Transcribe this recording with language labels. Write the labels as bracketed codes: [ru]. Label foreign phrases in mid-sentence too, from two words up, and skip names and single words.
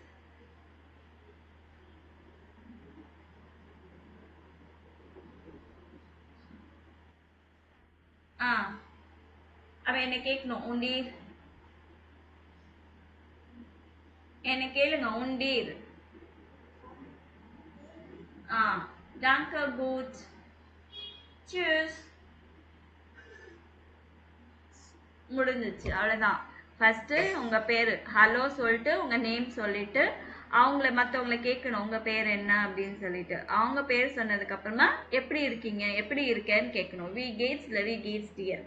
[ta] அவன் என்ன கேட்கணும். உண்டீர், என்ன கேளுங்க. உண்டீர். [de] Danke gut. Tschüss. [ta] முடிஞ்சிச்சு, அவ்வளோதான். ஃபர்ஸ்ட் உங்க பேரு ஹலோ சொல்லிட்டு உங்க நேம் சொல்லிட்டு மற்றவங்கள கேட்கணும் உங்க பேர் என்ன அப்படின்னு சொல்லிட்டு. அவங்க பேர் சொன்னதுக்கு அப்புறமா எப்படி இருக்கீங்க, எப்படி இருக்கேன்னு கேட்கணும். [de] wie geht's இல்லை wie geht's dir.